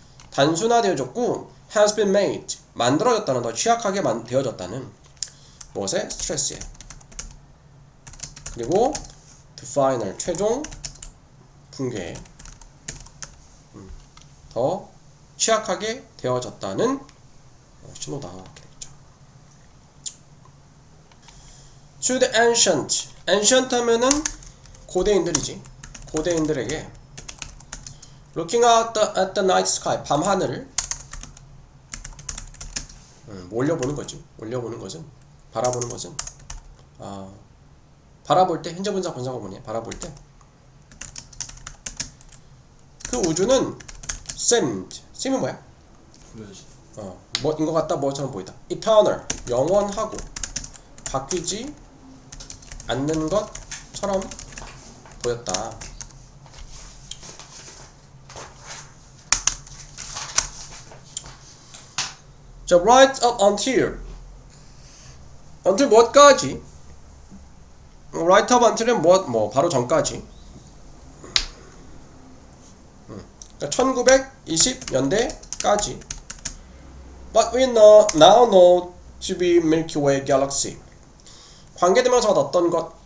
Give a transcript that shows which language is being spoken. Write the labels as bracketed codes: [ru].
[ko] 단순화되어졌고 [en] has been made [ko] 만들어졌다는, 더 취약하게 되어졌다는. 무엇에? 스트레스에. 그리고 [en] to final [ko] 최종 붕괴, 더 취약하게 되어졌다는 신호다. 이렇게 되겠죠. [en] To the ancient, ancient [ko] 하면은 고대인들이지. 고대인들에게 [en] looking out at the night sky, [ko] 밤 하늘을 올려보는 거지. 올려보는 것은, 바라보는 것은, 바라볼 때, 현재 분사 분사가 뭐냐? 바라볼 때 그 우주는 seem이 뭐야? 뭐인 것 같다, 뭐처럼 보이다. eternal, 영원하고 바뀌지 않는 것처럼 보였다. [en] 자, right up until [ko] 무엇까지? [en] right up until [ko] 은 바로 전까지. 1920년대까지. [en] But we now know to be Milky Way Galaxy. [ko] 관계대명사가 어떤 것?